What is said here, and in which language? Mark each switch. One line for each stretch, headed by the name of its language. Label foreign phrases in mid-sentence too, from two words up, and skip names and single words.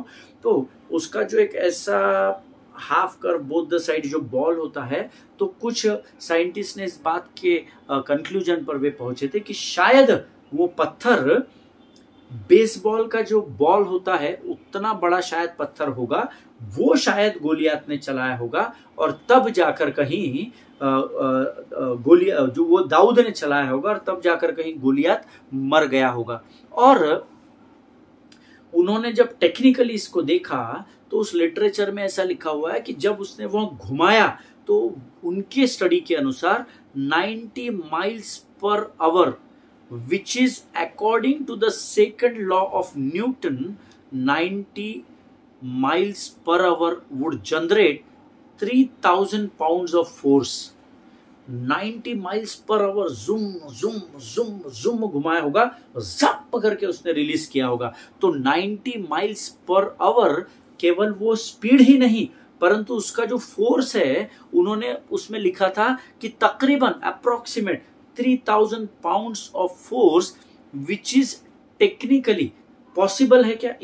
Hindi: तो उसका जो एक ऐसा हाफ कर
English: both the side
Hindi: जो बॉल होता है, तो कुछ साइंटिस्ट ने इस बात के कंक्लूजन पर वे पहुंचे थे कि शायद वो पत्थर बेसबॉल का जो बॉल होता है उतना बड़ा शायद पत्थर होगा, वो शायद गोलियत ने चलाया होगा और तब जाकर कहीं जो वो दाऊद ने चलाया होगा और तब जाकर कहीं गोलियत मर गया होगा। और उन्होंने जब टेक्निकली इसको देखा तो उस लिटरेचर में ऐसा लिखा हुआ है कि जब उसने वहां घुमाया तो उनके स्टडी के अनुसार 90
English: miles per hour, which is according to the second law of Newton, 90 miles per hour would generate 3000 pounds of force।
Hindi: 90
English: miles per hour
Hindi: जुम जुम जुम जुम घुमाया होगा, जप करके उसने रिलीज किया होगा। तो 90 माइल्स पर आवर केवल वो स्पीड ही नहीं, परंतु उसका जो फोर्स है उन्होंने उसमें लिखा था कि तकरीबन अप्रोक्सीमेट 3000
English: pounds of force, which is technically possible
Hindi: है क्या।